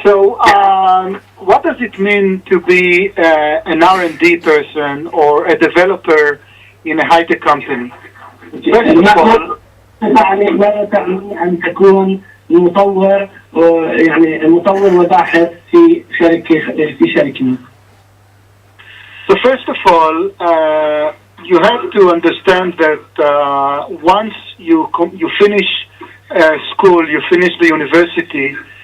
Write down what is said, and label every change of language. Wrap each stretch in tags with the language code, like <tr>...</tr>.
<en>So, what does it mean to be an R&D person or a developer in a high-tech company? First of all,</en> <ar>ماذا تعني أن تكون مطور يعني مطور وباحث في شركة.</ar> <en>So first of all, you have to understand that once you finish school, you finish the university.</en>